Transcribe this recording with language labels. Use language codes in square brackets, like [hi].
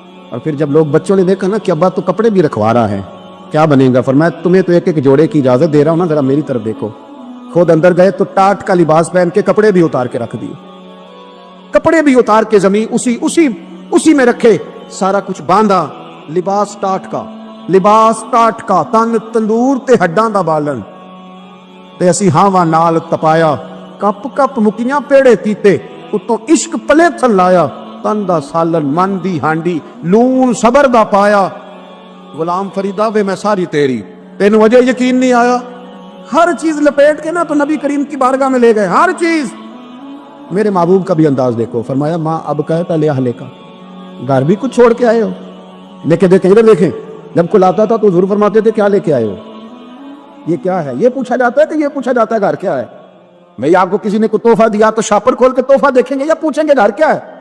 [ur] اور پھر جب لوگ بچوں نے دیکھا نا کہ ابا تو کپڑے بھی رکھوا رہا ہے, کیا بنے گا؟ فرمایا تمہیں تو ایک جوڑے کی اجازت دے رہا ہوں نا, ذرا میری طرف دیکھو. خود اندر گئے تو ٹاٹ کا لباس پہن کے کپڑے بھی اتار کے رکھ دیے, کپڑے بھی اتار کے زمین اسی میں رکھے, سارا کچھ باندھا. [pa] لباس ٹاٹ کا, تن تندور تے ہڈاں دا بالن, تے اسی ہاواں نال تپایا, کپ کپ مکیاں پیڑے پیتے, اتوں عشق پلے تھل لایا, تن دا سالن من دی ہانڈی, لون صبر دا پایا. غلام فریدہ وے میں ساری تیری, تینوں وجہ یقین نہیں آیا. [ur] ہر چیز لپیٹ کے نا تو نبی کریم کی بارگاہ میں لے گئے, ہر چیز. میرے محبوب کا بھی انداز دیکھو, فرمایا ماں اب کہے پہلے اہلے کا, گھر بھی کچھ چھوڑ کے آئے ہو. لیکن دیکھیں ادھر دیکھیں, جب کوئی آتا تھا تو حضور فرماتے تھے کیا لے کے آئے ہو, یہ کیا ہے؟ یہ پوچھا جاتا ہے کہ یہ پوچھا جاتا ہے گھر کیا ہے؟ میں آپ کو کسی نے کوئی تحفہ دیا تو شاپر کھول کے تحفہ دیکھیں گے یا پوچھیں گے گھر کیا ہے؟